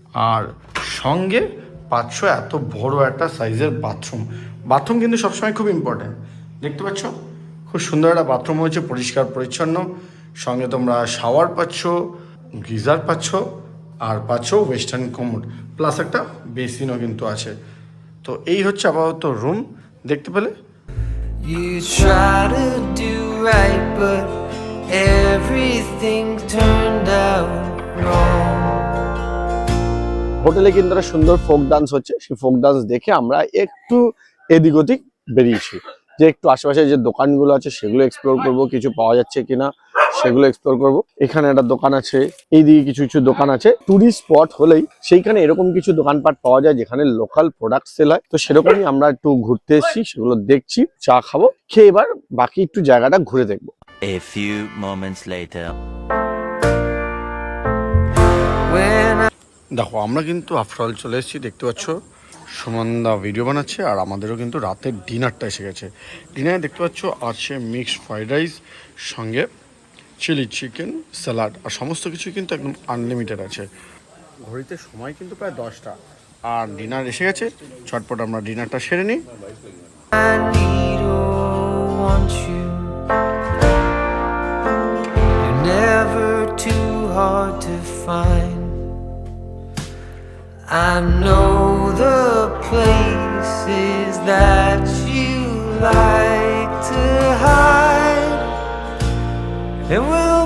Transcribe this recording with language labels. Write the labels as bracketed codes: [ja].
[bn] আর সঙ্গে পাচ্ছ এত বড় একটা সাইজের বাথরুম কিন্তু সবসময় খুব ইম্পর্ট্যান্ট। দেখতে পাচ্ছ খুব সুন্দর একটা বাথরুম হয়েছে, পরিষ্কার পরিচ্ছন্ন। সঙ্গে তোমরা শাওয়ার পাচ্ছ, গিজার পাচ্ছ, আর পাচ্ছ ওয়েস্টার্ন কমোড, প্লাস একটা বেসিনও কিন্তু আছে। তো এই হচ্ছে আপাতত রুম। দেখতে পেলে [en] You try to do right, but everything turned out wrong. [bn] হোটেলে কিন্তু একটা সুন্দর ফোক ডান্স হচ্ছে। সেই ফোক ডান্স দেখে আমরা একটু এদিক ওদিক বেরিয়েছি, যে একটু আশেপাশে যে দোকানগুলো আছে সেগুলো এক্সপ্লোর করব, কিছু পাওয়া যাচ্ছে কিনা সেগুলো এক্সপ্লোর করব। এখানে একটা দোকান আছে, এইদিকে কিছু কিছু দোকান আছে। টুরিস্ট স্পট হলেই সেইখানে এরকম কিছু দোকানপাট পাওয়া যায় যেখানে লোকাল প্রোডাক্ট সেল হয়। তো সেরকমই আমরা একটু ঘুরতে এসেছি, সেগুলো দেখছি, চা খাবো, খেয়ে এবার বাকি একটু জায়গাটা ঘুরে দেখবো। [en] A few moments later. When I [bn] দেখো আমরা কিন্তু আফটার অল চলে এসেছি। দেখতে পাচ্ছ সুমনদা ভিডিও বানাচ্ছে, আর আমাদেরও কিন্তু রাতের ডিনারটা এসে গেছে। ডিনারে দেখতে পাচ্ছ আছে মিক্সড ফ্রাইড রাইস, সঙ্গে চিলি চিকেন, স্যালাড, আর সমস্ত কিছু কিন্তু একদম আনলিমিটেড আছে। ঘড়িতে সময় কিন্তু প্রায় 10টা, আর ডিনার এসে গেছে। চটপট আমরা ডিনারটা সেরে নিই। [en] need or want you, you're never too hard to find. I know the places that you like to hide, and when